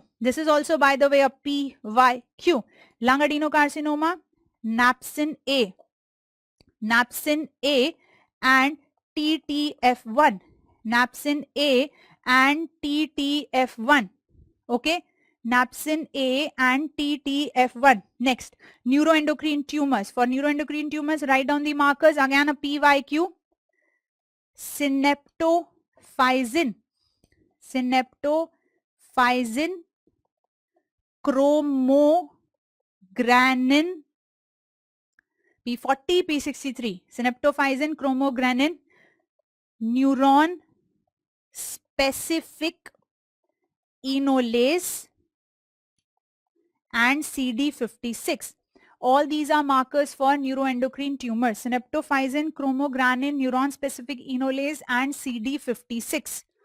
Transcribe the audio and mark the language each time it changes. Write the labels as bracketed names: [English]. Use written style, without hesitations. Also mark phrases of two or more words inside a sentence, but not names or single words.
[English] This is also, by the way, a PYQ. Lung adenocarcinoma, napsin A and TTF1. napsin A and TTF1. Okay, napsin A and TTF1. Next, neuroendocrine tumors. For neuroendocrine tumors, write down the markers. Again, a PYQ. Synaptophysin, chromogranin, P40, P63. Synaptophysin, chromogranin, neuron specific enolase, and CD56. All these are markers for neuroendocrine tumors. Synaptophysin, chromogranin, neuron specific enolase, and CD56.